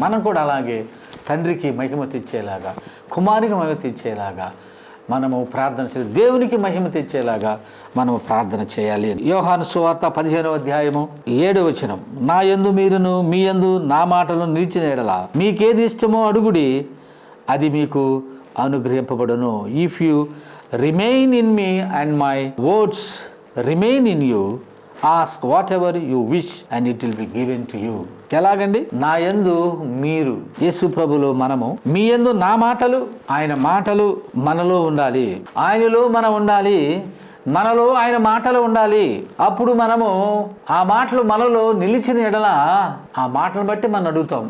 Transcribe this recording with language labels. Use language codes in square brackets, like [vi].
[te] మనం కూడా అలాగే తండ్రికి మహిమ తెచ్చేలాగా, కుమారునికి మహిమ తెచ్చేలాగా మనము ప్రార్థన చేయాలి. దేవునికి మహిమ తెచ్చేలాగా మనము ప్రార్థన చేయాలి. యోహాను సువార్త 15వ అధ్యాయము 7వ వచనం. నా యందు మీరును మీ యందు నా మాటలను నిలిచిన ఎడల మీకేది ఇష్టమో అడుగుడి, అది మీకు అనుగ్రహింపబడును. [en] If you remain in me and my words remain in you, ask whatever you wish and it will be given to you. [te] ఎలాగండి? నా యందు మీరు, యేసు ప్రభులో మనము, మీ యందు నా మాటలు, ఆయన మాటలు మనలో ఉండాలి, ఆయనలో మనం ఉండాలి, మనలో ఆయన మాటలు ఉండాలి. అప్పుడు మనము ఆ మాటలు మనలో నిలిచిన ఎడల ఆ మాటలు బట్టి మనం అడుగుతాం.